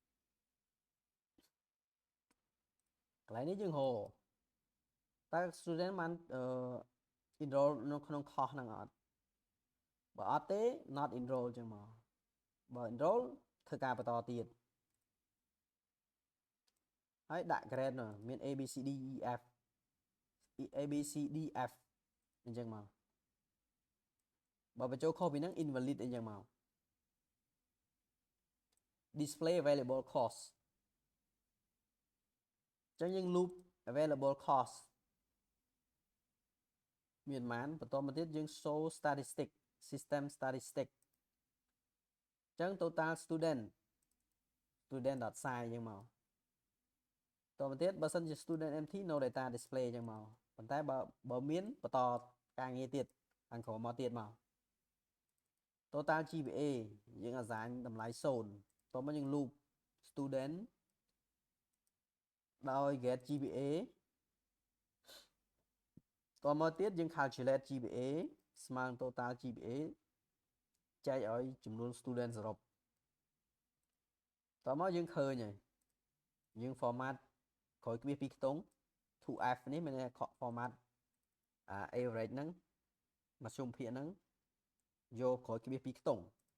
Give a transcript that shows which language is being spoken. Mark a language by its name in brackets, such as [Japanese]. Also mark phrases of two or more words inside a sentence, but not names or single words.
[Khmer] កន្លែងនេះយើងហៅតើ student បានenroll នៅក្នុង course ហ្នឹងអត់បើអត់ទេ [English] not enroll [Khmer] ចឹងមកបើ enroll ធ្វើការបន្តទៀត ហើយដាក់ grade នោះមាន A B C D E F A B C D F អញ្ចឹងមកបើបញ្ចូលខុសពីហ្នឹង invalid អញ្ចឹងមក [English] display available cost [Khmer] អញ្ចឹងយើង [English] loop available cost [Khmer] មានប៉ុន្មានបន្តមកទៀតយើង [English] show statistic system statistic [Khmer] អញ្ចឹង total student.size អញ្ចឹងមកបន្តមកទៀតបើសិនជា [English] student empty no data display [Khmer] អញ្ចឹងមកប៉ុន្តែបើមានបន្តការងារទៀតខាងក្រោមមកទៀតមក [English] total GPA [Khmer] យើង assign តម្លៃ0តមកយើង [English] loop student [Khmer] ដោយ [English] get GPA [Khmer] តមកទៀតយើង [English] calculate GPA [Khmer] ស្មើនឹង [English] total GPA [Khmer] ចែកឲ្យចំនួន student សរុបតមកយើងឃើញហើយយើង format ក្រោយគ្រាសពីខ្ទង់ 2f នេះមាន [English] format average [Khmer] ហ្នឹងមធ្យមភាគហ្នឹងយកក្រោយគ្រាសពីខ្ទង់